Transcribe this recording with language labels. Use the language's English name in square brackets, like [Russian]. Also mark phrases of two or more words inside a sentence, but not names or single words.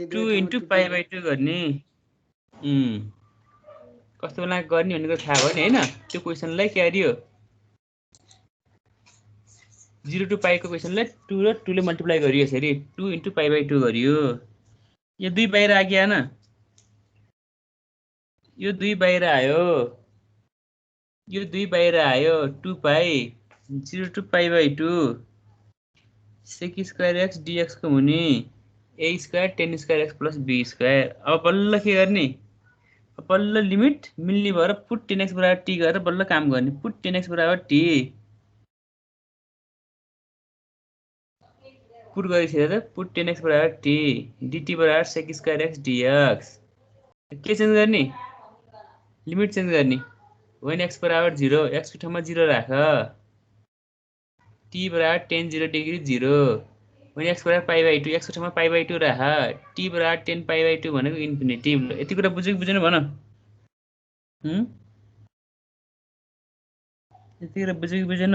[English] 2 into pi by 2 [Nepali] गर्ने कस्तो बेला गर्ने भनेको थाहा भयो नि हैन त्यो क्वेशनलाई के गरियो [English] 0 to pi [Nepali] को क्वेशनलाई 2 र 2 ले मल्टिप्लाई गरियो यसरी [English] 2 into pi by 2 [Nepali] गरियो यो 2 बाहिर आग्यो हैन यो 2 बाहिर आयो यो 2 बाहिर आयो [English] 2 pi 0 to pi by 2 sec square x dx [Nepali] को हुने [English] a square tan square x plus b square [Nepali] अब बल्ल के गर्ने बल्ल लिमिट मिल्ने भएर [English] put tan x [Nepali] बराबर t गरेर बल्ल काम गर्ने [English] put tan x [Nepali] बराबर t पुट गरिसकेर त [English] put tan x [Nepali] बराबर t dt बराबर [English] sec square x dx [Nepali] के चेन्ज गर्ने लिमिट चेन्ज गर्ने [English] when x [Nepali] बराबर 0 x को ठाउँमा 0 राख t बराबर [English] tan 0 degree 0 when x [Nepali] बराबर [English] pi by 2 [Nepali] x को ठाउँमा पाइ बाइ 2 राख t बराबर [English] tan pi by 2 [Nepali] भनेको इन्फिनिटी यति कुरा बुझ्यो कि बुझेन भन यति कुरा बुझ्यो कि बुझेन